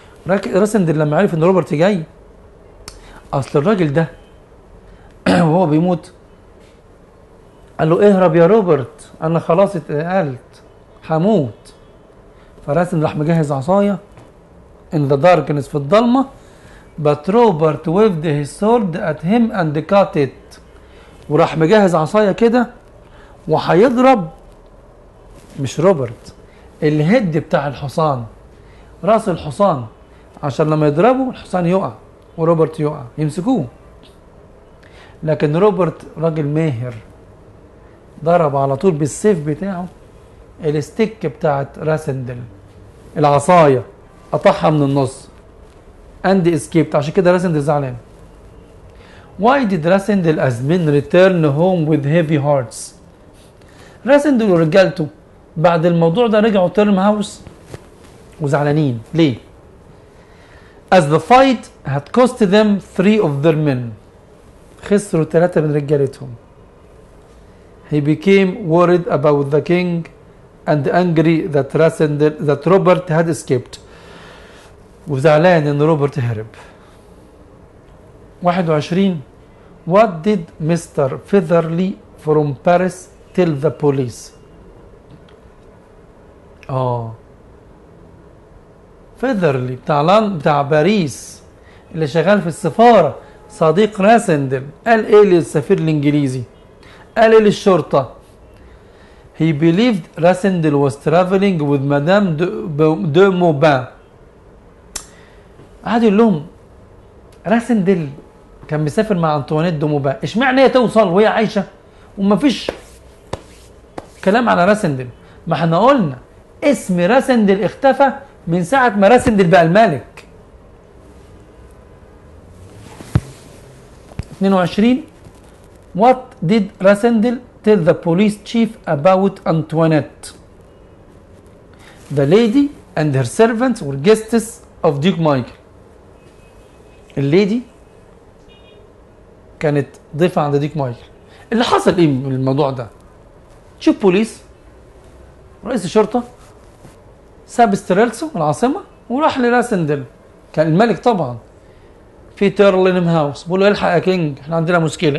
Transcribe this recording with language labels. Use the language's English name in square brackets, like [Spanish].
[Arabic] راسندل لما عرف إن روبرت جاي، أصل الراجل ده وهو بيموت قال له اهرب يا روبرت أنا خلاص اتقلت هموت. فراسندل راح مجهز عصاية [English] in the darkness [Arabic] في الضلمة، [English] but Robert waved his sword at him and cut it. [Arabic] وراح مجهز عصاية كده وهيضرب مش روبرت، الهد بتاع الحصان، راس الحصان، عشان لما يضربه الحصان يقع وروبرت يقع يمسكوه. لكن روبرت راجل ماهر ضرب على طول بالسيف بتاعه الستيك بتاعت راسندل، العصاية قطعها من النص [English] And escaped. [Arabic] عشان كده راسندل زعلان. [English] Why did Rassendyll as men return home with heavy hearts؟ [Arabic] راسندل ورجالته بعد الموضوع ده رجعوا تيرم هاوس وزعلانين. ليه؟ [English] as the fight had cost them 3 of their men، [Arabic] خسروا 3 من رجالتهم. [English] he became worried about the king and angry that Robert had escaped، [Arabic] وزعلان ان روبرت هرب. [English] 21 what did Mr. Featherly from Paris tell the police؟ [Arabic] فيذرلي بتاع باريس اللي شغال في السفارة، صديق راسندل، قال ايه للسفير الانجليزي؟ قال ايه للشرطة؟ [English] he believed Rassendyll was traveling with [Arabic] مدام دو موبان. قعد يقول لهم راسندل كان مسافر مع انطوانيت دو موبان، اشمعنى هي توصل وهي عايشة ومفيش كلام على راسندل؟ ما احنا قلنا اسم راسندل اختفى من ساعة ما راسندل بقى الملك. [English] 22 what did Rassendyll tell the police chief about Antoinette؟ the lady and her servants were guests of Duke Michael. [Arabic] الليدي كانت ضيفة عند ديك مايكل. اللي حصل ايه من الموضوع ده؟ شوف بوليس رئيس الشرطة ساب ستريلسو العاصمة وراح لراسندل، كان الملك طبعا في تيرلينم هاوس، بيقول له الحق يا كينج احنا عندنا مشكلة.